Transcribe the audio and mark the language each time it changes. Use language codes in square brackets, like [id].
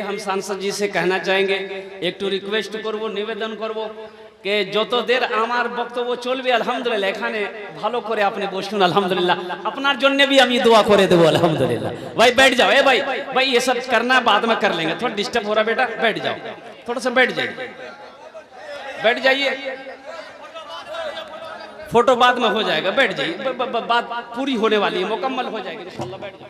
[hi] हम सांसद जी से कहना चाहेंगे, एक तो रिक्वेस्ट करबो, निवेदन करबो कि যত देर [bn] আমার বক্তব্য চলবে আলহামদুলিল্লাহ এখানে ভালো করে আপনি বসুন। আলহামদুলিল্লাহ, আপনার জন্য भी আমি दुआ করে দেব। [hi] अल्हम्दुलिल्लाह भाई बैठ जाओ। ए भाई ये सब करना बाद में कर लेंगे, थोड़ा डिस्टर्ब हो रहा बेटा, बैठ जाओ, थोड़ा सा बैठ जाइए। बैठ जाइए, फोटो बाद में हो जाएगा, बैठ जाइए, बात पूरी होने वाली है, मुकम्मल हो जाएगी इंशाल्लाह।